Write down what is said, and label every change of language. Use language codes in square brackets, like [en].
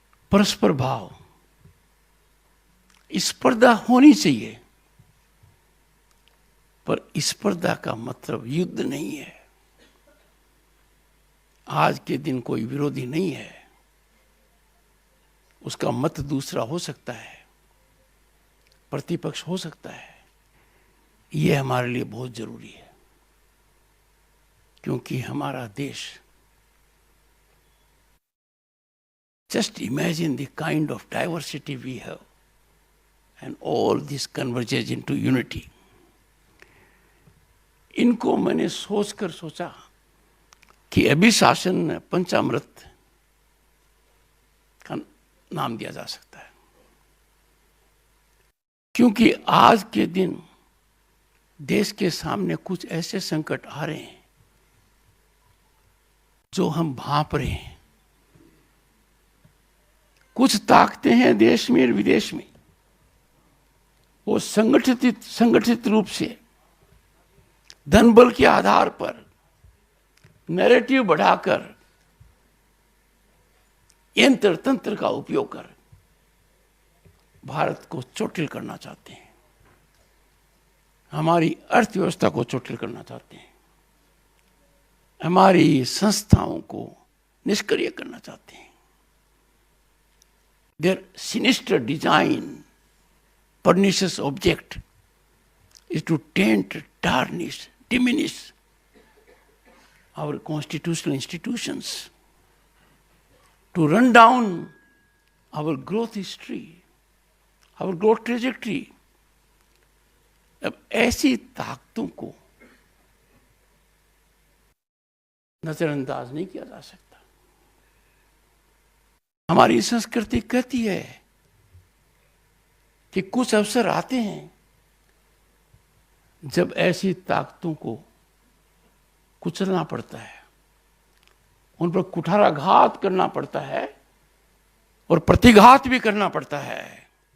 [hi] परस्पर भाव। स्पर्धा होनी चाहिए, पर स्पर्धा का मतलब युद्ध नहीं है। आज के दिन कोई विरोधी नहीं है, उसका मत दूसरा हो सकता है, प्रतिपक्ष हो सकता है। यह हमारे लिए बहुत जरूरी है, क्योंकि हमारा देश, [en] just imagine the kind of diversity we have and all this converges into unity. [hi] इनको मैंने सोचकर सोचा कि अभिशासन पंचामृत का नाम दिया जा सकता है, क्योंकि आज के दिन देश के सामने कुछ ऐसे संकट आ रहे हैं जो हम भांप रहे हैं। कुछ ताकतें हैं देश में और विदेश में, वो संगठित रूप से धन बल के आधार पर नैरेटिव बढ़ाकर यंत्र तंत्र का उपयोग कर भारत को चोटिल करना चाहते हैं, हमारी अर्थव्यवस्था को चोटिल करना चाहते हैं, हमारी संस्थाओं को निष्क्रिय करना चाहते हैं। [en] Their sinister design, pernicious object is to taint, tarnish, diminish our constitutional institutions, to run down our growth history, our growth trajectory. [hi] अब ऐसी ताकतों को नजरअंदाज नहीं किया जा सकता। हमारी संस्कृति कहती है कि कुछ अवसर आते हैं जब ऐसी ताकतों को कुचलना पड़ता है, उन पर कुठाराघात करना पड़ता है और प्रतिघात भी करना पड़ता है।